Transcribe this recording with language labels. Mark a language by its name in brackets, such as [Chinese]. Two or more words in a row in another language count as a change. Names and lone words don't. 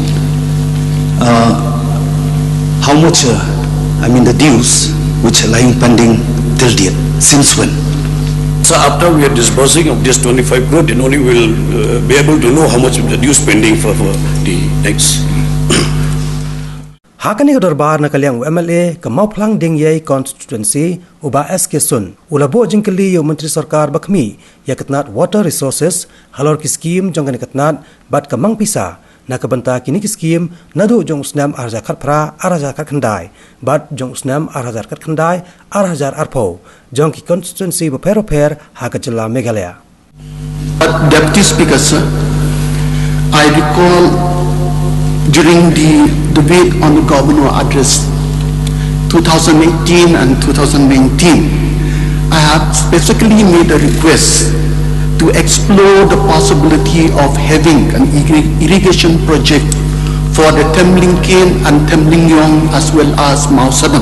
[English] How much, the dues which are lying pending till date, since when? So after we are disbursing of this 25 crore, then only we will be able to know how much of the dues pending for the next. [Khasi] Hakani darbар na kalyang MLA ka Mauplang Dingyay constituency uba SK Sun ulabo jingkali yo menteri sarkar bakmi ya katnat [English] water resources [Khasi] halor ki scheme jong katnat bat ka mangpisa na kabanta kini ki scheme nadu jong usnam arja khat phra araja khat khandai bat jong usnam araja khat khandai araja arpho jong ki constituency ba phero pher ha ka jilla Meghalaya. [English] But Deputy Speaker, sir, I recall during the debate on the governor address 2018 and 2019, I have specifically made a request to explore the possibility of having an irrigation project for the Temlingkane and Temlingyong as well as Mausadam.